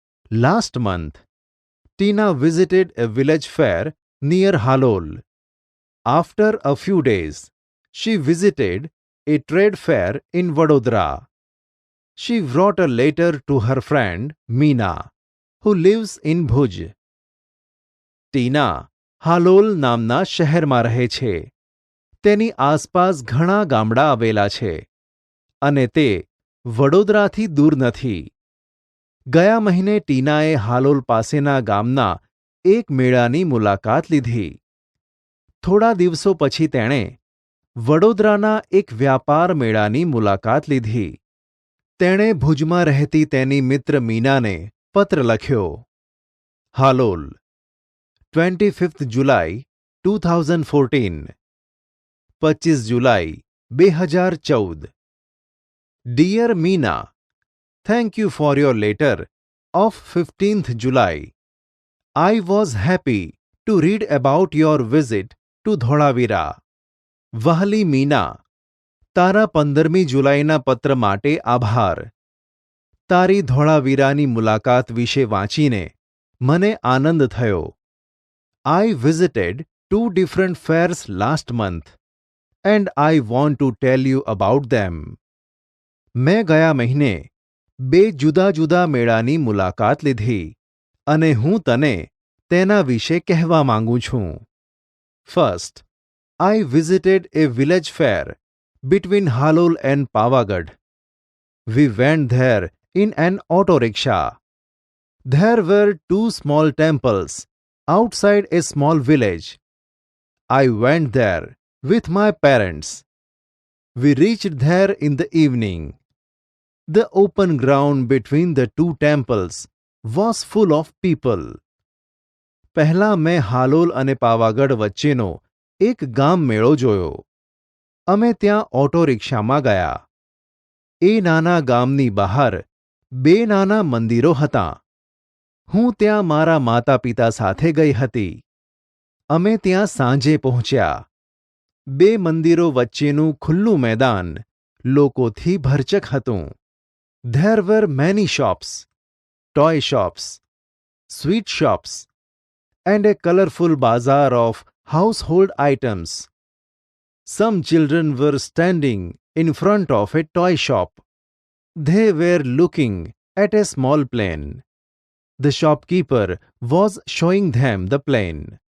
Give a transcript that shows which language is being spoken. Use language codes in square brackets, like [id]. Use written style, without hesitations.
[en] Last month, Tina visited a village fair near Halol. After a few days, she visited a trade fair in Vadodara. She wrote a letter to her friend Meena, who lives in Bhuj. [gu] ટીના હાલોલ નામના શહેરમાં રહે છે. તેની આસપાસ ઘણા ગામડાં આવેલા છે અને તે વડોદરાથી દૂર નથી. ગયા મહિને ટીનાએ હાલોલ પાસેના ગામના એક મેળાની મુલાકાત લીધી. થોડા દિવસો પછી તેણે વડોદરાના એક વ્યાપાર મેળાની મુલાકાત લીધી. તેણે ભુજમાં રહેતી તેની મિત્ર મીનાને પત્ર લખ્યો. [en] Halol, 25th July 2014. [gu] 25 July 2014. [en] Dear Meena, thank you for your letter of 15th July. I was happy to read about your visit to Dholavira. [gu] વહાલી Meena, તારા 15મી જુલાઈના પત્ર માટે આભાર. તારી ધોળાવીરાની મુલાકાત વિશે વાંચીને મને આનંદ થયો. [en] I visited 2 different fairs last month and I want to tell you about them. [gu] મેં ગયા મહિને 2 જુદા જુદા મેળાની મુલાકાત લીધી અને હું તને તેના વિશે કહેવા માંગુ છું. [en] First, I visited a village fair between Halol and Pavagadh. We went there in an auto rickshaw. There were 2 small temples outside a small village. I went there with my parents. We reached there in the evening. The open ground between the 2 temples was full of people. [gu] પહેલા મેં હાલોલ અને પાવાગઢ વચ્ચેનો એક ગામ મેળો જોયો. અમે ત્યાં ઓટો રિક્ષામાં ગયા. એ નાના ગામની બહાર 2 નાના મંદિરો હતાં. હું ત્યાં મારા માતા પિતા સાથે ગઈ હતી. અમે ત્યાં સાંજે પહોંચ્યા. 2 મંદિરો વચ્ચેનું ખુલ્લું મેદાન લોકોથી ભરચક હતું. [en] There were many shops, toy shops, sweet shops, and a colorful bazaar of household items. Some children were standing in front of a toy shop. They were looking at a small plane. The shopkeeper was showing them the plane.